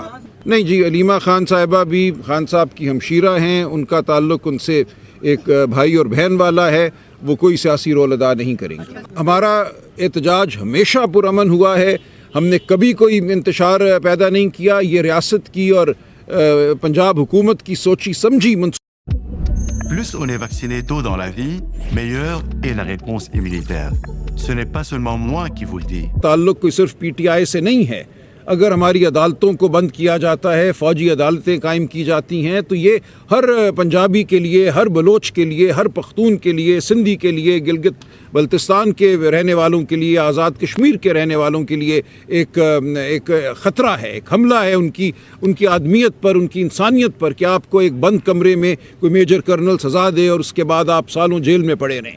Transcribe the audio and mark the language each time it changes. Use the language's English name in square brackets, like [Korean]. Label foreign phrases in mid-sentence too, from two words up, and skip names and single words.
[Urdu] نہیں جی، علیمہ خان صاحبہ بھی خان صاحب کی ہمشیرہ ہیں، ان کا تعلق ان سے ایک بھائی اور بہن والا ہے، وہ کوئی سیاسی رول ادا نہیں کریں گے۔ ہمارا احتجاج ہمیشہ پرامن ہوا ہے، ہم نے کبھی کوئی انتشار پیدا نہیں کیا، یہ ریاست کی اور پنجاب حکومت کی سوچی سمجھی [French] Plus on est vacciné tôt dans la vie, meilleure est la réponse immunitaire. Ce n'est pas seulement moi qui vous le dis. [Urdu] تعلق کوئی صرف پی ٹی آئی سے نہیں ہے، اگر ہماری عدالتوں کو بند کیا جاتا ہے، فوجی عدالتیں قائم کی جاتی ہیں، تو یہ ہر پنجابی کے لیے، ہر بلوچ کے لیے، ہر پختون کے لیے، سندھی کے لیے، گلگت بلتستان کے رہنے والوں کے لیے، آزاد کشمیر کے رہنے والوں کے لیے ایک خطرہ ہے، ایک حملہ ہے ان کی آدمیت پر، ان کی انسانیت پر، کہ آپ کو ایک بند کمرے میں کوئی [English] major colonel [Urdu] سزا دے اور اس کے بعد آپ سالوں جیل میں پڑے رہیں۔